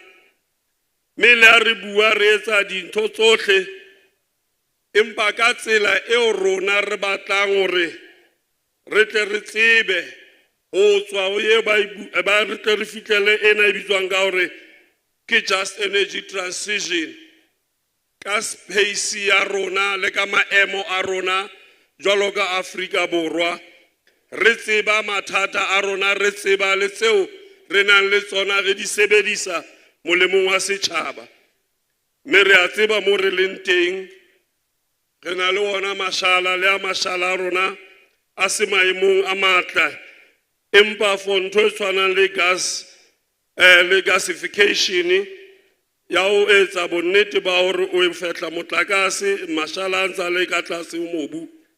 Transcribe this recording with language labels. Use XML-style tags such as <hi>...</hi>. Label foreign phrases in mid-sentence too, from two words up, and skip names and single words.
<st>Me le re bua re etsa dintho tsohle, empa ka tsela eo rona re batlang hore re tle re tsebe ho tswa ho ye ba re tle re fihlele ena e bitswang ka hore ke</st> <en>just energy transition,</en> <st>ka space ya rona le ka maemo a rona jwalo ka Afrika Borwa. Re tseba mathata a rona, re tseba le tseo re nang le tsona, re di sebedisa molemong wa setjhaba. Me re a tseba mo re leng teng, re na le ona mashala le a mashala a rona a se maemong a matla, empa for ntho e tshwanang le gas le gasification ya ho etsa bonnete ba hore o fetla motlakase mashala a ntsa le ka tlase mobu.</st>